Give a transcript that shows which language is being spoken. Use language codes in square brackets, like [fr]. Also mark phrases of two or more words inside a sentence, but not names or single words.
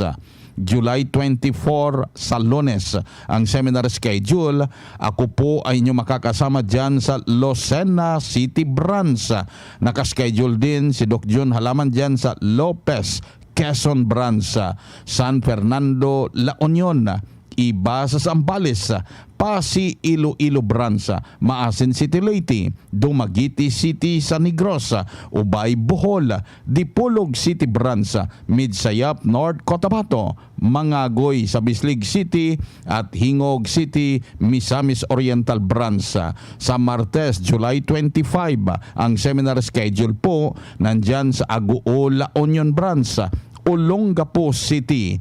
[tl] July 24 sa Lunes ang seminar schedule. Ako po ay inyo makakasama dyan sa Lucena City branch. Nakaschedule din si Doc Jun Halaman dyan sa Lopez, Quezon branch. San Fernando, La Union, iba sa Zambales, Pasi Iloilo Branch, Maasin City Leyte, Dumaguete City San Negros, Ubay Bohol, Dipolog City Branch, Midsayap North Cotabato, Mangagoy sa Bislig City at Hingog City, Misamis Oriental Branch. Sa Martes, July 25, ang seminar schedule po nandyan sa Aguo, La Union Branch, Olongapo City.